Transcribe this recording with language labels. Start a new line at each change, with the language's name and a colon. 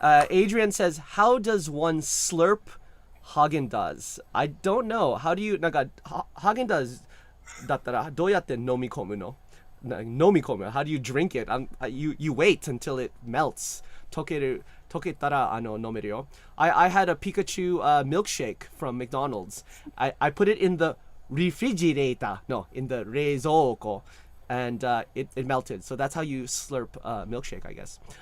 English: Adrian says, how does one slurp Haagen-Dazs? I don't know. How do you,
Japanese: Haagen-Dazs だったらどうやって飲み込むの? 飲み込む.
English: How do you drink it? You wait until it melts.
Japanese: 溶け溶けたら飲めるよ.
English: I had a Pikachu milkshake from McDonald's. I put it in the refrigerator. No, in the 冷蔵庫. And it melted. So that's how you slurp milkshake, I guess.